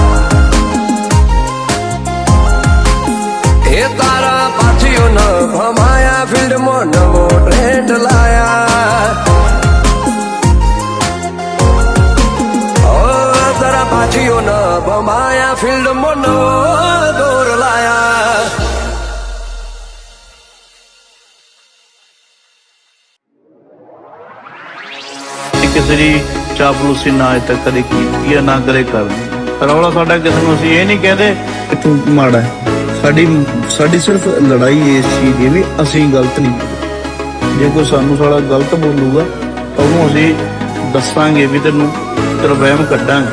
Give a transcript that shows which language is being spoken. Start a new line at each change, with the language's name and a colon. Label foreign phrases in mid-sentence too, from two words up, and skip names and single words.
Gujarati: એ તારા પાછીઓ ન ભમાયા ફિલ્ડમાં નવો ટ્રેન્ડ લાયા તારા પાછીઓ ન ભમાયા ફિલ્ડમાં નવો દોર લાયા
Punjabi: ਕਿਸੇ ਦੀ ਚਾਪਲੂਸੀ ਨਾ ਅਜੇ ਤੱਕ ਕਦੇ ਕੀਤੀ ਆ ਨਾ ਕਦੇ ਕਰਨੀ ਰੌਲਾ ਸਾਡਾ ਕਿਸੇ ਨੂੰ ਅਸੀਂ ਇਹ ਨਹੀਂ ਕਹਿੰਦੇ ਕਿ ਤੂੰ ਮਾੜਾ ਹੈ ਸਾਡੀ ਸਿਰਫ ਲੜਾਈ ਇਸ ਚੀਜ਼ ਦੀ ਵੀ ਅਸੀਂ ਗਲਤ ਨਹੀਂ ਜੇ ਕੋਈ ਸਾਨੂੰ ਸਾਲਾ ਗਲਤ ਬੋਲੂਗਾ ਤਾਂ ਉਹਨੂੰ ਅਸੀਂ ਦੱਸਾਂਗੇ ਵੀ ਤੈਨੂੰ ਤੇਰਾ ਵਹਿਮ ਕੱਢਾਂਗੇ